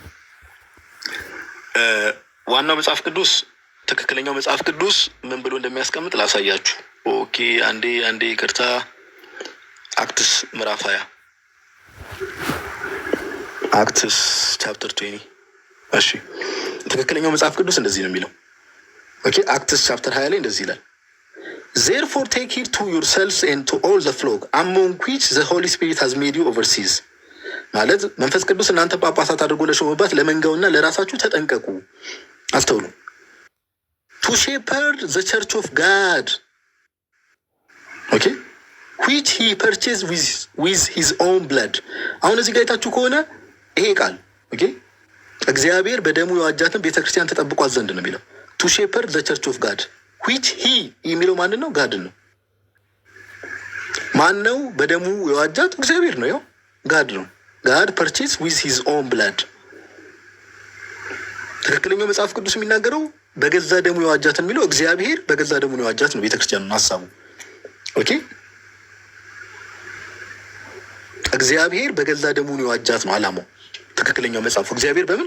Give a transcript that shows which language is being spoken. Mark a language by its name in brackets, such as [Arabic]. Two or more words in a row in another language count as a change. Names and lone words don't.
[Amharic] ዋናው መጽሐፍ ቅዱስ ትክክለኛው መጽሐፍ ቅዱስ ምን ብሎ እንደሚያስቀምጥ ላሳያችሁ። ኦኬ፣ አንዴ ይቅርታ። አክትስ ምዕራፍ 20 አክትስ ቻፕተር 20። እሺ፣ ትክክለኛው መጽሐፍ ቅዱስ እንደዚህ ነው የሚለው። ኦኬ፣ አክትስ ቻፕተር 20 ላይ እንደዚህ ይላል። [English] Therefore take heed to yourselves and to all the flock among which the Holy Spirit has made you overseers። [Amharic] ማለት መንፈስ ቅዱስ እናንተ ጳጳሳት አድርጎ ለሾመባት ለመንጋውና ለራሳችሁ ተጠንቀቁ። አስተውሉ። [English] To shepherd the church of God, okay, which he purchased with his own blood። [Amharic] አሁን እዚህ ጋር የታችሁ ከሆነ ይሄ ቃል ኦኬ፣ እግዚአብሔር በደሙ የዋጃትን ቤተክርስቲያን ተጠብቋት ዘንድ ነው የሚለው። [English] To shepherd the church of God which he [Amharic] የሚለው ማንን ነው? ጋድን ነው። ማን ነው በደሙ የዋጃት? እግዚአብሔር ነው። ያው ጋድ ነው። [English] God purchased with his own blood። [Amharic] ትክክለኛው መጽሐፍ ቅዱስ የሚናገረው በገዛ ደሙ የዋጃት የሚለው እግዚአብሔር በገዛ ደሙ የዋጃት ነው ቤተክርስቲያኑን ሀሳቡ። ኦኬ፣ እግዚአብሔር በገዛ ደሙ የዋጃት ነው አላማው። ትክክለኛው መጽሐፉ እግዚአብሔር በምን?